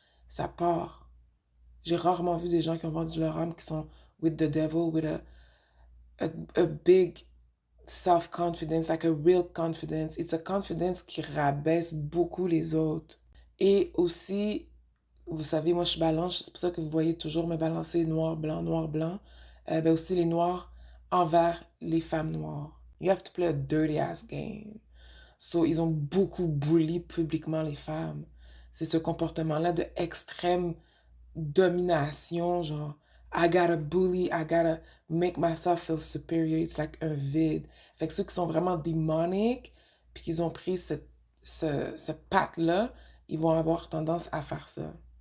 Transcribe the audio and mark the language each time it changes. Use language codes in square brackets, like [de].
[fr] Ça part. J'ai rarement vu des gens qui ont vendu leur âme qui sont [en] with the devil, with a big self-confidence, like a real confidence. It's a confidence [fr] qui rabaisse beaucoup les autres. Et aussi, vous savez, moi je balance, c'est pour ça que vous voyez toujours me balancer noir, blanc, noir, blanc. Ben aussi les noirs envers les femmes noires. [en] You have to play a dirty ass game. [fr] So, ils ont beaucoup bully publiquement les femmes. C'est ce comportement-là de extrême domination, genre, [en] I gotta bully, I gotta make myself feel superior. It's like [fr] un vide. Fait que ceux qui sont vraiment démoniques, puis qu'ils ont pris ce patte-là, ils vont avoir tendance à faire ça.